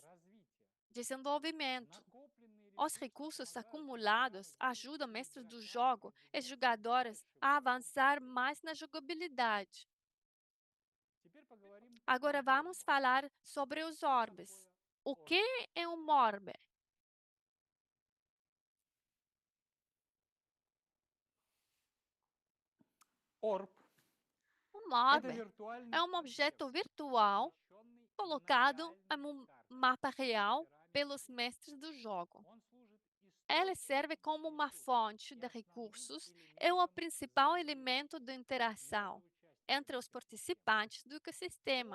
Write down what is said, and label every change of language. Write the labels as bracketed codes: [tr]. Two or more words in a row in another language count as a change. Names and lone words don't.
[pt] Desenvolvimento. Os recursos acumulados ajudam mestres do jogo e jogadores a avançar mais na jogabilidade. Agora vamos falar sobre os orbes. O que é um orbe? [ru] Орб. [pt] Um [ru] Это [pt] orbe [ru] виртуальный [pt] é um objeto virtual colocado em um mapa real pelos mestres do jogo. Ele serve como uma fonte de recursos e o principal elemento de interação entre os participantes do ecossistema.